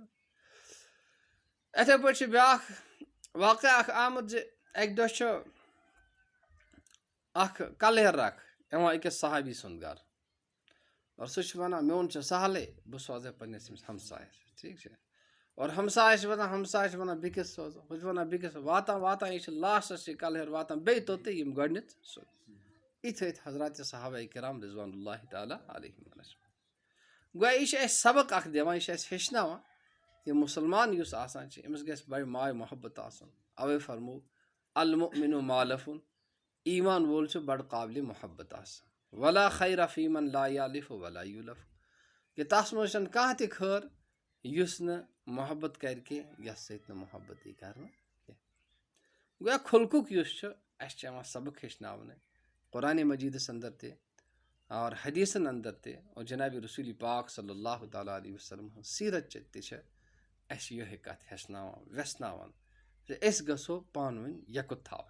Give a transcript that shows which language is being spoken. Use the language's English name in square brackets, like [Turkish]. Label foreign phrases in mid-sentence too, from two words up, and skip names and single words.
[Kashmiri] یِتھَے پٲٹھۍ چھُ بیٛاکھ واقعہ اکھ آمُت زِ اَکہِ دۄہ چھُ اکھ کلہیر اکھ یِوان أکِس صحابی سُنٛد گرٕ اور سُہ چھُ وَنان میون چھُ سہلٕے بہٕ سوزے پنٛنِس أمِس ہمسایَس. ٹھیٖک چھا اور ہمسایہِ چھِ وَنان ہمساے چھِ وَنان بیٚکِس سوزو ہُہ چھُ وَنان بیٚکِس واتان واتان یہِ چھِ لاسٹَس یہِ کلہیر واتان بیٚیہِ توٚتٕے یِم گۄڈٕنٮ۪تھ سُہ یِتھۍ ٲتھۍ حضراتِ صحابہ کرام [Arabic] رضوان اللہ تعالیٰ علیہم. [Kashmiri] گویا یہِ چھِ اَسہِ سبق اکھ دِوان یہِ چھِ اَسہِ ہیٚچھناوان کہِ مُسلمان یُس آسان چھِ أمِس گژھِ بَڑٕ ماے محبت آسُن. اَوَے فرموو [Arabic] المؤمن مالفُن [Kashmiri] ایٖمان وول چھُ بَڑٕ قابلِ محبت آسان. [Arabic] ولا خیر فیٖمن لا یالف ولا یولف [Kashmiri] کہِ تَتھ منٛز چھنہٕ کانٛہہ تہِ خٲر یُس نہٕ محبت کرِ کینٛہہ یَتھ سۭتۍ نہٕ محبت یی کرنہٕ کینٛہہ. گویا خُلقُک یُس چھُ اَسہِ چھِ یِوان سبق ہیٚچھناونہٕ قرآنِ مجیٖدس انٛدر تہِ اور حدیٖثن انٛدر تہِ اور جِنابِ رسوٗلِ پاک [Arabic] صلی اللہ تعالیٰ علیہ وسلم [Kashmiri] ہٕنٛز سیٖرت تہِ چھِ اَسہِ یِہوٚے کَتھ ہیٚچھناوان وٮ۪ژھناوان زِ أسۍ گژھو پانہٕ ؤنۍ یَکُت تھاوٕنۍ.